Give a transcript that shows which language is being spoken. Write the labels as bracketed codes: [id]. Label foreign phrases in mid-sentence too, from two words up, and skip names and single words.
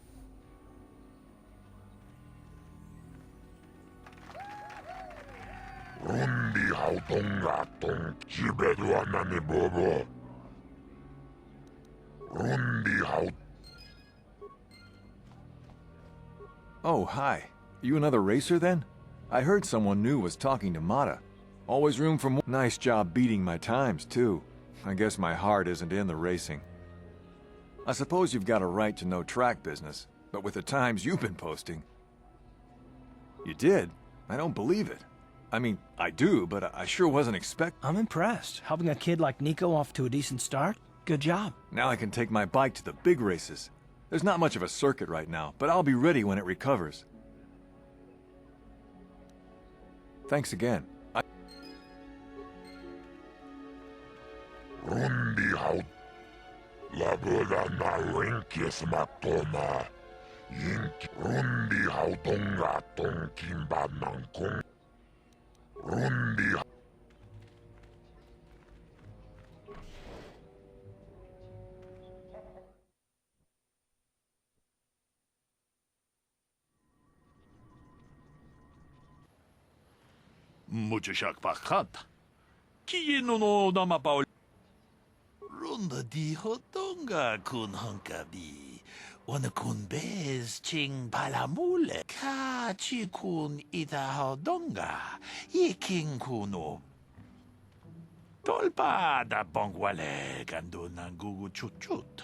[en] Rundi hautongatong. Chibedu anani bobo. Rundi haut. Oh, hi. You another racer then? I heard someone new was talking to Mata. Always room for more. Nice job beating my times, too. I guess my heart isn't in the racing. I suppose you've got a right to know track business, but with the times you've been posting... You did? I don't believe it. I mean, I do, but I sure wasn't I'm impressed. Helping a kid like Nico off to a decent start? Good job. Now I can take my bike to the big races. There's not much of a circuit right now, but I'll be ready when it recovers. Thanks again. Rundi haut. La boda na wenkies matoma. Yinki rundi hautonga tonkimba nankong. Rundi Mucho shakpakanta. Kiyeno no namapaol. Runda di hotonga kun hunkabi. Wana kun bez ching palamule. Ka chi kun ita hodonga. Yiking kuno. Tolpa da bongwale gando nangugu chuchut.